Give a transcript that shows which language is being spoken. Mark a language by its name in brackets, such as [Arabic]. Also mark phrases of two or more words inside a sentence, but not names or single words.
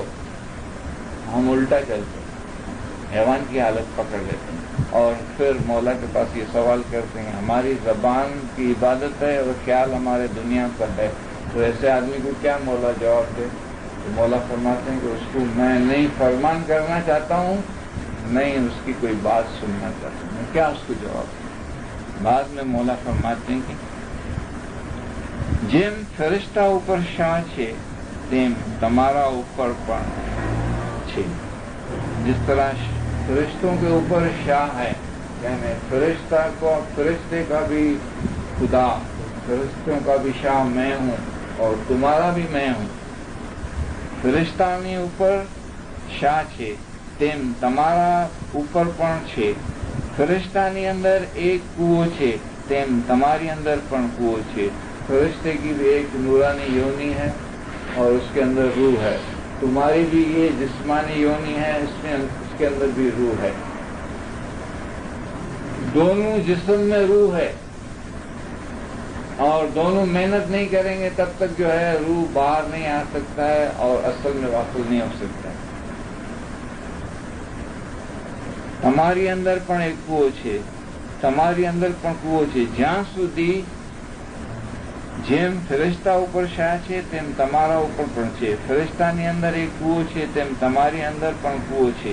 [Urdu] ہم الٹا چلتے ہیں، حیوان کی حالت پکڑ لیتے ہیں اور پھر مولا کے پاس یہ سوال کرتے ہیں ہماری زبان کی عبادت ہے اور خیال ہمارے دنیا پر ہے. تو ایسے آدمی کو کیا مولا جواب دے؟ تو مولا فرماتے ہیں کہ اس کو میں نہیں فرمان کرنا چاہتا ہوں، نہیں اس کی کوئی بات سننا چاہتا ہوں، میں کیا اس کو جواب دوں؟ بعد میں مولا فرماتے ہیں کہ [Gujarati] જેમ ફરિશ્તા ઉપર શાહ છે તેમ તમારા ઉપર પણ છે. [Urdu] جس طرح فرشتوں کے اوپر شاہ ہے، یعنی فرشتے کا بھی خدا، فرشتوں کا بھی شاہ میں ہوں اور تمہارا بھی میں ہوں. [Gujarati] ફરિશ્તાની ઉપર શાહ છે તેમ તમારા ઉપર પણ છે. ફરિશ્તાની અંદર એક કૂવો છે તેમ તમારી અંદર પણ કૂવો છે. [Urdu] فرشتے کی بھی ایک نورانی یونی ہے اور اس کے اندر روح ہے. تمہاری بھی یہ جسمانی یونی ہے، اس کے اندر بھی روح ہے. دونوں جسم میں روح ہے اور دونوں محنت نہیں کریں گے تب تک جو ہے روح باہر نہیں آ سکتا ہے اور اصل میں واصل نہیں ہو سکتا ہے. [Gujarati] તમારી અંદર પણ એક કૂવો છે, તમારી અંદર પણ કૂવો છે. જ્યાં સુધી જેમ ફરિશ્તા ઉપર શાહ છે તેમ તમારા ઉપર પણ છે. ફરિશ્તાની અંદર એક કૂવો છે તેમ તમારી અંદર પણ કૂવો છે.